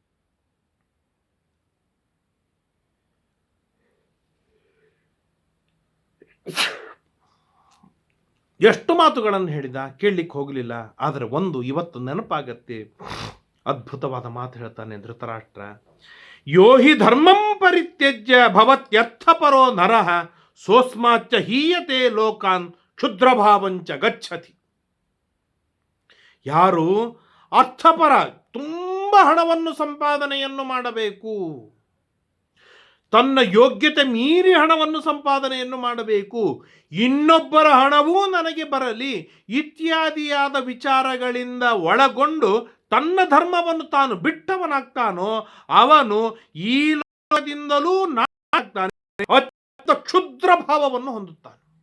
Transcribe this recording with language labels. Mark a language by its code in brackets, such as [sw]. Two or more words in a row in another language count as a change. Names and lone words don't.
[kn] ಎಷ್ಟು ಮಾತುಗಳನ್ನು ಹೇಳಿದ, ಕೇಳಲಿಕ್ಕೆ ಹೋಗಲಿಲ್ಲ. ಆದರೆ ಒಂದು ಇವತ್ತು ನೆನಪಾಗತ್ತೆ. ಅದ್ಭುತವಾದ ಮಾತು ಹೇಳ್ತಾನೆ ಧೃತರಾಷ್ಟ್ರ. [sa] ಯೋ ಹಿ ಧರ್ಮಂ ಪರಿತ್ಯಜ್ಯ ಭವತ್ಯರ್ಥಪರೋ ನರಃ ಸೋಸ್ಮಾಚ್ಚ ಹೀಯತೆ ಲೋಕಾನ್ ಕ್ಷುದ್ರಭಾವಂಚ ಗಚ್ಚತಿ. [kn] ಯಾರು ಅರ್ಥಪರ, ತುಂಬ ಹಣವನ್ನು ಸಂಪಾದನೆಯನ್ನು ಮಾಡಬೇಕು, ತನ್ನ ಯೋಗ್ಯತೆ ಮೀರಿ ಹಣವನ್ನು ಸಂಪಾದನೆಯನ್ನು ಮಾಡಬೇಕು, ಇನ್ನೊಬ್ಬರ ಹಣವೂ ನನಗೆ ಬರಲಿ ಇತ್ಯಾದಿಯಾದ ವಿಚಾರಗಳಿಂದ ಒಳಗೊಂಡು ತನ್ನ ಧರ್ಮವನ್ನು ತಾನು ಬಿಟ್ಟವನಾಗ್ತಾನೋ ಅವನು ಈ ಲೋಕದಿಂದಲೂ ನಾಗ್ತಾನೆ, ಅತ್ಯಂತ ಕ್ಷುದ್ರ ಭಾವವನ್ನು ಹೊಂದುತ್ತಾನೆ.